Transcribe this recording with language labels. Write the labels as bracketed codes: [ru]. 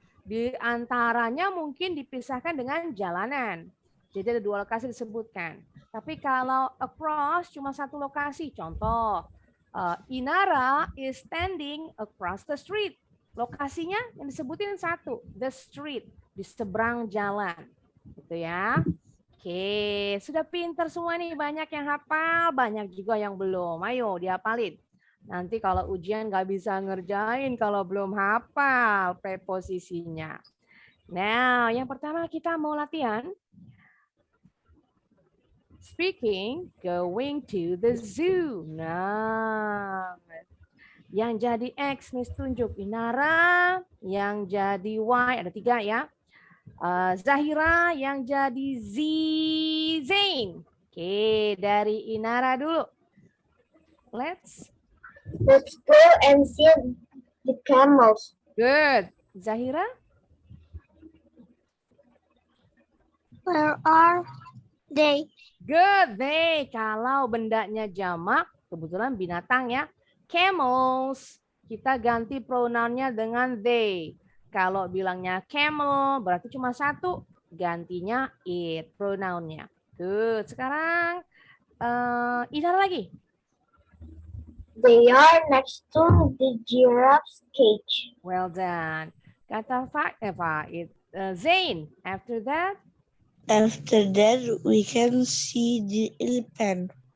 [id] Di antaranya mungkin dipisahkan dengan jalanan. Jadi ada dua lokasi disebutkan. Tapi kalau across cuma satu lokasi. Contoh, [en] Inara is standing across the street. [id] Lokasinya yang disebutin satu, [en] the street, [id] di seberang jalan. Gitu ya. Oke, sudah pinter semua nih. Banyak yang hafal, banyak juga yang belum. Ayo dihafalin. Nanti kalau ujian nggak bisa ngerjain kalau belum hafal preposisinya. Nah, yang pertama kita mau latihan. [en] Speaking, going to the zoo. [id] Nah, yang jadi X, Miss tunjuk. Inara, yang jadi Y, ada 3 ya. Zahira, yang jadi Z, Zain. Oke, dari Inara dulu. [en] Let's go and see the camels. Good. Zahira? Where are they? Good. They. [id] Kalau bendanya jamak, kebetulan binatang ya. [en] Camels. [id] Kita ganti pronounnya dengan they. Kalau bilangnya camel, berarti cuma satu. Gantinya it, pronounnya. [en] Good. [id] Sekarang, Inara lagi. [en] They are next to the giraffe's cage. Well done. [id] Kata Zain. [en] After that? After that, we can see the elephant.